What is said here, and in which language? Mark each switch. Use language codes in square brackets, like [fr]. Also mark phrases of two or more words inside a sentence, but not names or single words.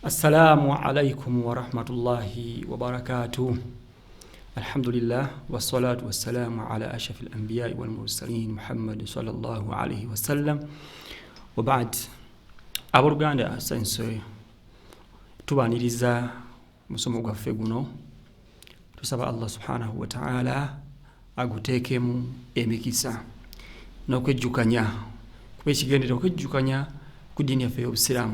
[ar] السلام عليكم ورحمة الله وبركاته. الحمد لله والصلاة والسلام على أشرف الأنبياء والمرسلين محمد صلى الله عليه وسلم. وبعد. [lg] Aboluganda sense tubaniriza musomo gwaffe guno. Tusaba Allah [ar] سبحانه وتعالى [lg] aguteekemu emikisa n'okwejjukanya kuba ekigendera okwejjukanya ku ddiini yaffe y'Obusiraamu.